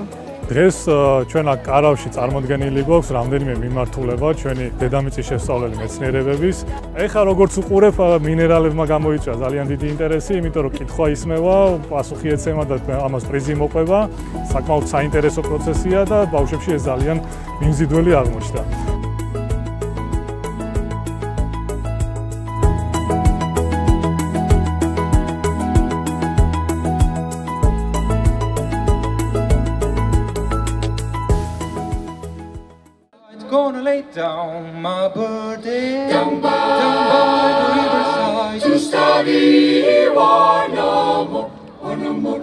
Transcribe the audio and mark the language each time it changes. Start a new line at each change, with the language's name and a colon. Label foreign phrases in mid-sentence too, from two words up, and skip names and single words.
Georgian: დღეს ჩვენ აქ კარავში წარმოდგენილი გვაქვს რამდენიმე მიმართულება ჩვენი დედამიწის შესწავლელი მეცნიერებების. ეხლა როგორც უყურებ, მინერალებმა გამოიწვია ძალიან დიდი ინტერესი, იმიტომ რომ კითხვა ისმევა, პასუხი ეცემა და ამას პრიზი მოყვება. საკმაოდ საინტერესო პროცესია და ბავშვებში ეს ძალიან მიმზიდველი აღმოჩნდა.
English: Gonna lay down my burden down by the riverside to study war no more, war no more.